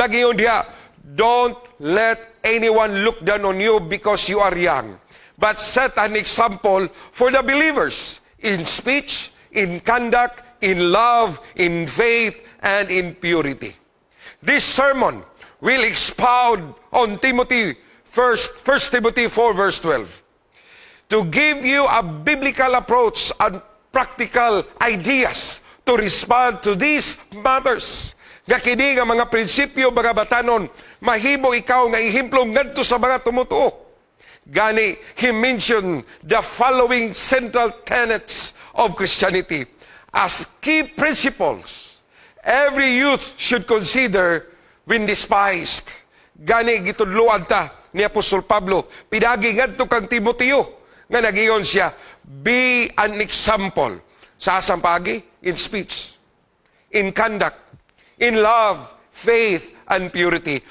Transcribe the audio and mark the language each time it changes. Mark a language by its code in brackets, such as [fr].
[ceb] Nag-ingon diha, [en] don't let anyone look down on you because you are young, but set an example for the believers in speech, in conduct, in love, in faith, and in purity. This sermon will expound on Timothy 1 Timothy 4 verse 12 to give you a biblical approach and practical ideas to respond to these matters. [ceb] Nga kini nga mga prinsipyo, mga batanon, mahimo ikaw nga ehemplo ngadto sa mga tumutuo. [en] Gani, he mentioned the following central tenets of Christianity as key principles every youth should consider when despised. [ceb] Gani, gitudluan ta ni Apostol Pablo, pinagi ngadto kang Timoteo, nga nag-iyon siya, [en] be an example [ceb] sa asang pagi, [en] in speech, in conduct, in love, faith, and purity.